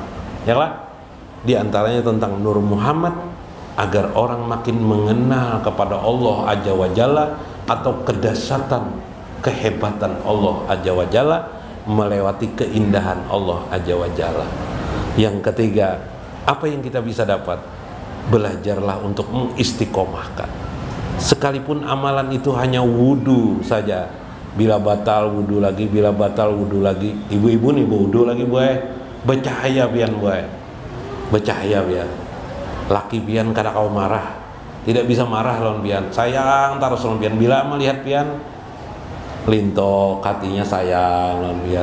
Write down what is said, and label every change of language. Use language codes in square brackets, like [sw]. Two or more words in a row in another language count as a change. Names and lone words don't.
[id] Di antaranya tentang Nur Muhammad, agar orang makin mengenal kepada Allah [ar] Azza wa Jalla, [id] atau kedahsyatan, kehebatan Allah [ar] Azza wa Jalla, [id] melewati keindahan Allah [ar] Azza wa Jalla. [id] Yang ketiga, apa yang kita bisa dapat? Belajarlah untuk mengistiqomahkan. Sekalipun amalan itu hanya wudu saja, Bila batal wudu lagi, bila batal wudu lagi. [bjn] Ibu-ibu nih wudu lagi boy. Bercahaya pian boy. Bercahaya pian. Laki pian kada kau marah. Tidak bisa marah lawan pian. Sayang terus lawan pian. Bila melihat pian linto hatinya sayang lawan pian.